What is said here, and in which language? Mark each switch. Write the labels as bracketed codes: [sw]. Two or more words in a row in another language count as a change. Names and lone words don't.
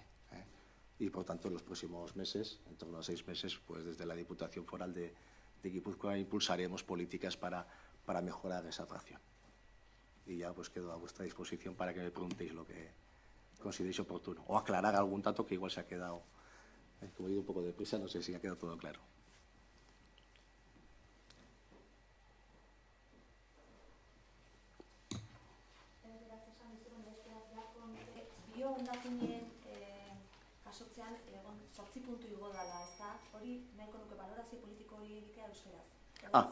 [es] Y, por tanto, en los próximos meses, en torno a 6 meses, pues desde la Diputación Foral de Guipúzcoa impulsaremos políticas para mejorar esa fracción. Y ya pues quedo a vuestra disposición para que me preguntéis lo que consideréis oportuno, o aclarar algún dato que igual se ha quedado, como he ido un poco deprisa, no sé si ha quedado todo claro. [eu] Jasotzean, 8 puntu igo dala, ez da? Hori, nahiko nuke balorazio politiko hori egitea euskaraz.